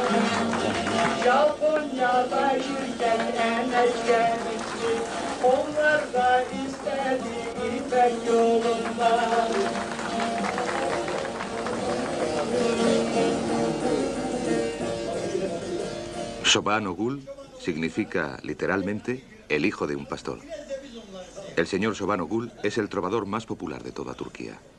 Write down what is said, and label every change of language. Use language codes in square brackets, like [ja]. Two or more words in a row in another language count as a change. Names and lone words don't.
[tr] Japonya'da şirket NHK gitti, onlar da istedi İpek yolundan. [es] Çoban Ogul significa literalmente el hijo de un pastor. El señor Çoban Ogul es el trovador más popular de toda Turquía.